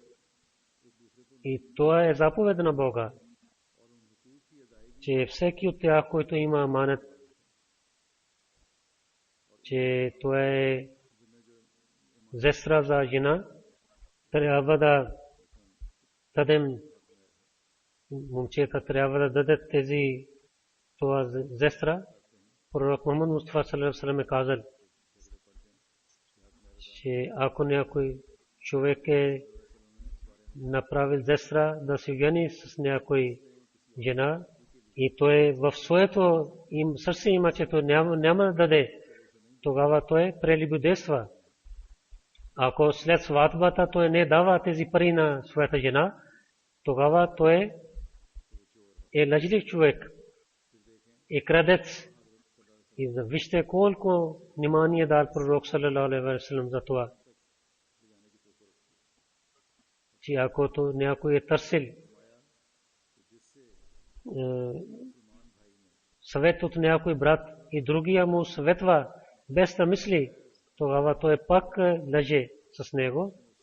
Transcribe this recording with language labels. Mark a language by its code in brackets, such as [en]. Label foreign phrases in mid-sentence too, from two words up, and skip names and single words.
[bg] И това е заповед на Бога, че всеки от тях, който има аманат, че това е зестра за жена, трябва да дадем, момчета трябва да дадат това зестра. Пророк Мухаммад Мустафа [ar] صلى الله عليه وسلم [bg] е казал, че ако някой човек е направил зестра да се жени с някой жена и той в своето сърце има, че той няма да даде, тогава той прелюбодейства. Ако след сватбата той не дава тези пари на своята жена, тогава той е лъжлив човек, е крадец. И вижте колко внимание дал пророк [ar] صلى الله عليه وسلم [bg] за това. Че ако някой е търсил съвет от някой брат и другия му съветва без да мисли, тогава той пак лъже с него.